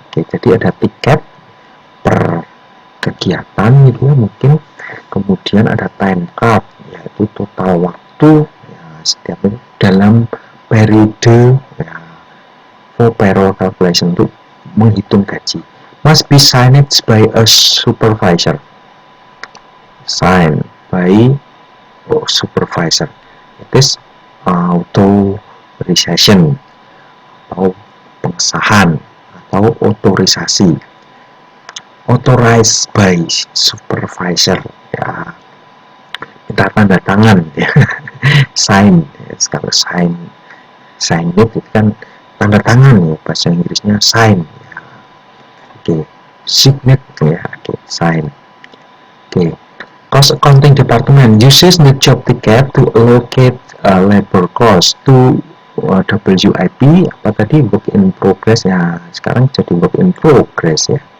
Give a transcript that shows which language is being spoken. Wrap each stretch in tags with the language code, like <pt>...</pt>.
<id>Oke, jadi ada tiket per kegiatan gitu ya, mungkin. Kemudian ada time card, yaitu total waktu ya, setiap dalam periode ya, for payroll calculation, untuk menghitung gaji.</id> <en>Must be signed by a supervisor. Signed by supervisor. It is authorization atau pengesahan atau otorisasi.</en> <id>Authorized by supervisor ya, minta tanda tangan ya. Sign ya, kalau sign itu kan tanda tangan ya, bahasa Inggrisnya sign ya. Oke, signet ya, oke, sign.</id> <en>Oke, cost accounting department uses the job ticket to allocate labor cost to WIP, apa tadi, work in progress ya, sekarang jadi work in progress ya.</en>